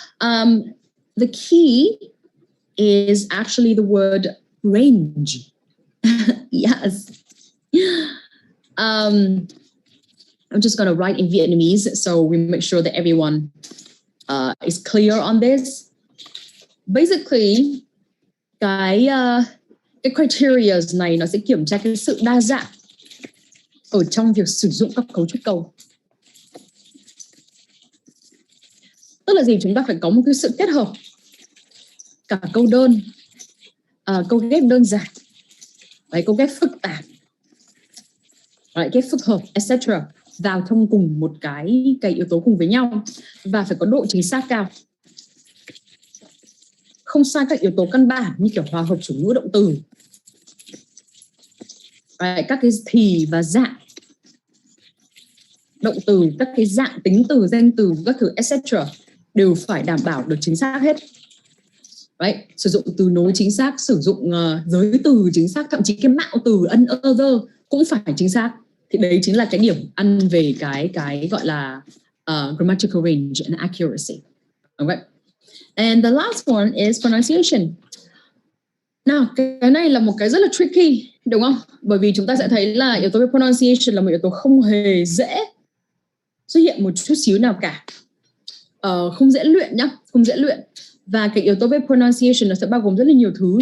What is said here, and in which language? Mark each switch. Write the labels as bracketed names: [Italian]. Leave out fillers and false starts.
[English] The key is actually the word range. Yes. I'm just going to write in Vietnamese so we make sure that everyone is clear on this. Basically, [Vietnamese] cái criteria này nó sẽ kiểm tra cái sự đa dạng ở trong việc sử dụng các cấu trúc câu. Tức là gì? Chúng ta phải có một cái sự kết hợp cả câu đơn, câu ghép đơn giản, câu ghép phức tạp, ghép phức hợp, etc. vào trong cùng một cái yếu tố cùng với nhau, và phải có độ chính xác cao. Không sai các yếu tố căn bản như kiểu hòa hợp chủ ngữ động từ, các cái thì và dạng động từ, các cái dạng tính từ, danh từ, các thứ, etc. đều phải đảm bảo được chính xác hết. Sử dụng từ nối chính xác, sử dụng giới từ chính xác, thậm chí cái mạo từ ân other cũng phải chính xác. Thì đấy chính là cái điểm ăn về cái gọi là grammatical range and accuracy. [English] Okay. And the last one is pronunciation. [Vietnamese] Nào, cái này là một cái rất là tricky, đúng không? Bởi vì chúng ta sẽ thấy là yếu tố về pronunciation là một yếu tố không hề dễ xuất hiện một chút xíu nào cả. Không dễ luyện nhá, không dễ luyện. Và cái yếu tố về pronunciation nó sẽ bao gồm rất là nhiều thứ.